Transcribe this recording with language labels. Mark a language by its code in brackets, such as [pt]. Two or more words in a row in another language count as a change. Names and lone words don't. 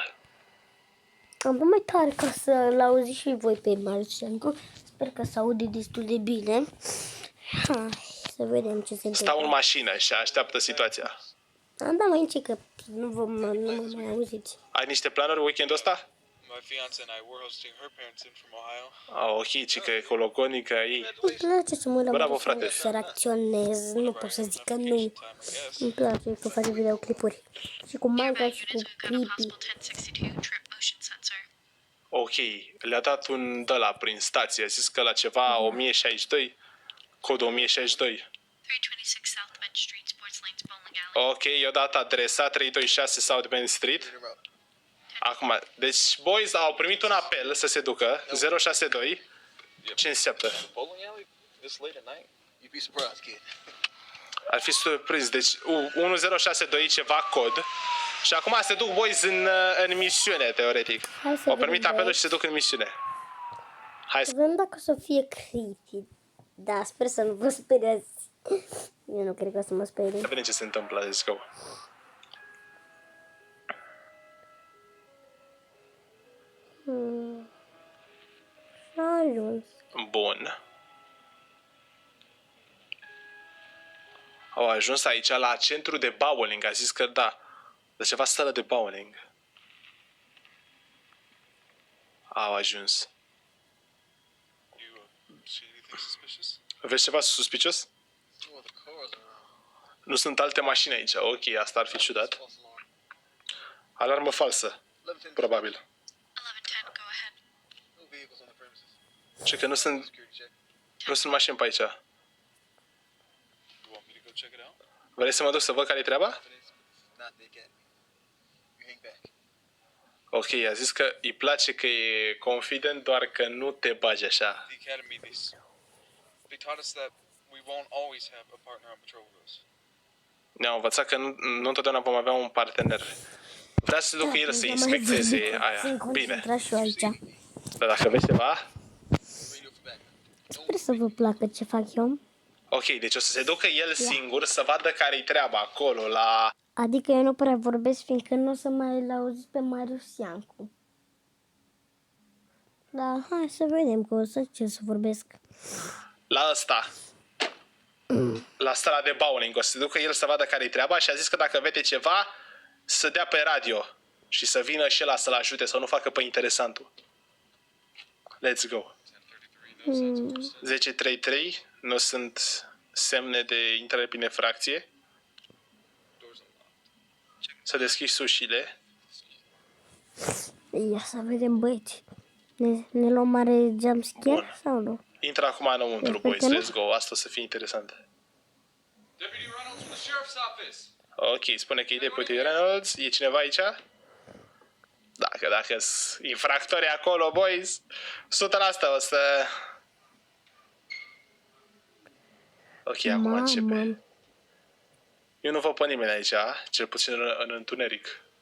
[ro] Am vrut mai tare ca să-l auziți și voi pe Marius Iancu. Sper că se aude destul de bine. Hai să vedem ce se întâmplă. Stau în mașină și așteaptă situația. Am dat mai încet că nu mă mai auziți. Ai niște planuri weekendul ăsta? [en] My fiance and I were hosting her parents in from Ohio. [ro] Ok, ci că e cologonică ei. Îmi place să mă Bravo, uit frate. să reacționez. Nu pot să zic că nu. Îmi place că face videoclipuri. Și cu Minecraft și cu creepy. Ok, le-a dat un de-ala prin stație. A zis că la ceva 1062, cod 1062. 326 South Bend Street, Sports Lanes Bowling Alley. Ok, i-a dat adresa 326 South Bend Street. Acum, deci boys au primit un apel să se ducă, 062. Ce înseamnă? [en] Bowling alley this late at night? You'd be surprised, kid. [ro] Ar fi surprins. Deci 1062 ceva cod. Și acum se duc boys în misiune, teoretic. Hai să Au primit vedem, apelul băieți. și se duc în misiune. Hai să... Să vedem dacă o să fie creepy. Da, sper să nu vă speriați. Eu nu cred că o să mă sperii. vedem ce se întâmplă. [en] Let's go. [ro] S-a ajuns. Bun. Au ajuns aici la centru de bowling. A zis că da. De ceva sală de bowling. Au ajuns. [en] You see anything suspicious? [ro] Vezi ceva suspicios? [en] Two other cars around. [ro] Nu sunt alte mașini aici. Ok, asta ar fi ciudat. [en] False alarm. [ro] Alarmă falsă. 1110. Probabil. [en] 1110, go ahead. No vehicles on the premises. [ro] Și că nu sunt, [en] Security check. [ro] nu sunt mașini pe aici. [en] You want me to go check it out? [ro] Vrei să mă duc să văd care-i treaba? [en] Evidence, but not the academy. You hang back. [ro] Ok, a zis că îi place că e confident, doar că nu te bagi așa. [en] The academy, they taught us that we won't always have a partner on patrol with us. [ro] Ne-au învățat că nu întotdeauna vom avea un partener. Vrea să se ducă el să inspecteze aia. Sunt Bine. concentrat și eu aici. Dar dacă vezi ceva... [en] Radio for backup. [ro] Sper să vă placă ce fac eu. Ok, deci o să se ducă el singur să vadă care-i treaba acolo, la... Adică eu nu prea vorbesc, fiindcă nu o să mai îl auziți pe Marius Iancu. Dar hai să vedem că o să ce să vorbesc. La ăsta. La sala de bowling. O să se ducă el să vadă care-i treaba și a zis că dacă vede ceva, să dea pe radio. Și să vină și ăla să-l ajute, să nu facă pe interesantul. [en] Let's go. 10.33. [ro] Nu sunt semne de intrare prin infracție. Să deschizi ușile. Ia să vedem, băieți. Ne luăm mare jumpscare sau nu? Intră acum înăuntru, Sper boys. că nu. [en] Let's go. [ro] Asta o să fie interesant. [en] Deputy Reynolds from the sheriff's office. [ro] Ok, spune că e Deputy Reynolds. E cineva aici? Dacă sunt infractori acolo, boys, 100% o să... Ok, acum Mamă. începe. Eu nu văd pe nimeni aici, cel puțin în întuneric.